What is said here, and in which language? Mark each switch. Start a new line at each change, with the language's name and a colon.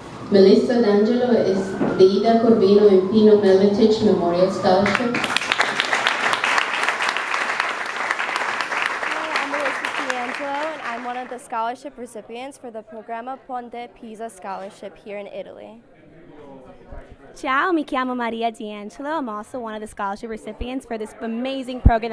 English: Melissa D'Angelo is the Ida Corvino and Pino Melitich Memorial Scholarship. I'm Melissa D'Angelo, and I'm one of the scholarship recipients for the Programma Ponte Pisa Scholarship here in Italy.
Italian: Ciao, mi chiamo Maria D'Angelo.
English: I'm also one of the scholarship recipients for this amazing program.